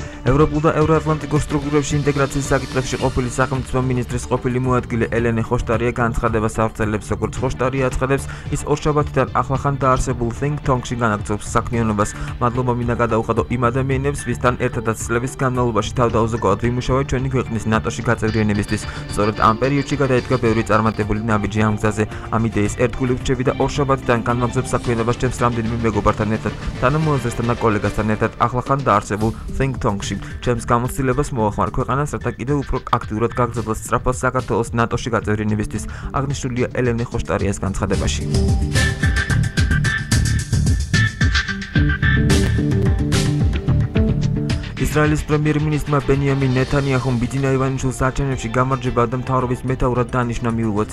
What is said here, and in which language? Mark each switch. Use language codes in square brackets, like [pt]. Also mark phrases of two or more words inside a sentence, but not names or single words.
[ka] ევროპულ და ევროატლანტიკურ სტრუქტურებში ინტეგრაციის საკითხებში ყოფილი სახელმწიფო მინისტრის ყოფილი მოადგილე ელენე ხოშტარია განცხადებას ავრცელებს, როგორც ხოშტარია აცხადებს, ის ორშაბათიდან ახლახან დაარსებულ [en] think tank- [ka] ში განაგრძობს საქმიანობას. მადლობა მინდა გადაუხადო იმ ადამიანებს, ვისთან ერთადაც წლების განმავლობაში თავდაუზოგავად ვიმუშავეთ ჩვენი ქვეყნის ნატოში გაწევრიანებისთვის. სწორედ ამ პერიოდში გადაიდგა ბევრი წარმატებული ნაბიჯი ამ გზაზე. ამ იდეის ერთგული რჩები და ორშაბათიდან განმაგზობს საქმიანობას ჩემს რამდენიმე მეგობართან ერთად, თანამოაზრესთან და კოლეგასთან ერთად ახლახან დაარსებულ [en] think tank- [ka] ში. ჩემს გამოცდილებას მოახმარ ქვეყანას, რათა კიდევ უფრო აქტიურად გაგრძელოს სწრაფად საქართველოს ნატოში გაწევრიანებისთვის, აღნიშნულია ელენე ხოშტარიას განცხადებაში. ისრაელის პრემიერ-მინისტრმა ბენიამინ ნეთანიაჰუმ ბიძინა ივანიშვილის არჩევნებში გამარჯვება და მთავრობის მეთაურად დანიშნა მიუღოცა.